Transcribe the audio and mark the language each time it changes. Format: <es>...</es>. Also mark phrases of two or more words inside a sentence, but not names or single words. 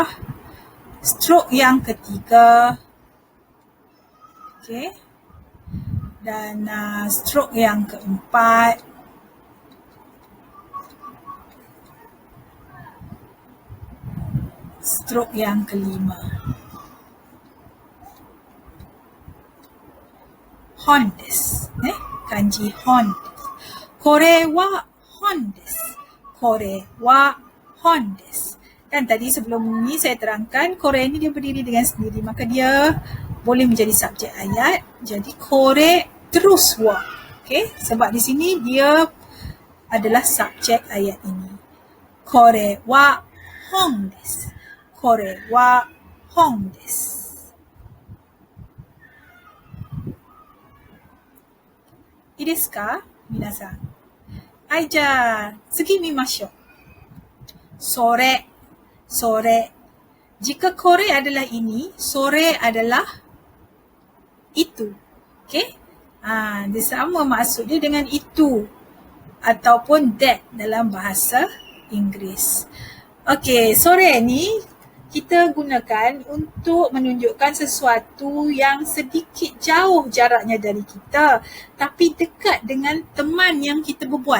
<ms>Strok yang ketiga. Okey. Dan strok yang keempat. Strok yang kelima.</ms> <ja>本です。漢字本. これは本です。これは本です.</ja> <ms>Dan tadi sebelum ni saya terangkan kore ni dia berdiri dengan sendiri, maka dia boleh menjadi subjek ayat. Jadi kore terus wa. Okay? Sebab di sini dia adalah subjek ayat ini.</ms> <ja>これは本です. これは本です. いですか？皆さん. はい、じゃ、次見ましょう. それ。それ.</ja> <ms>Jika kore adalah ini, sore adalah itu. Okay? Dia sama maksud dia dengan itu ataupun that dalam bahasa Inggeris. Okay, sore ni kita gunakan untuk menunjukkan sesuatu yang sedikit jauh jaraknya dari kita tapi dekat dengan teman yang kita berbual.</ms>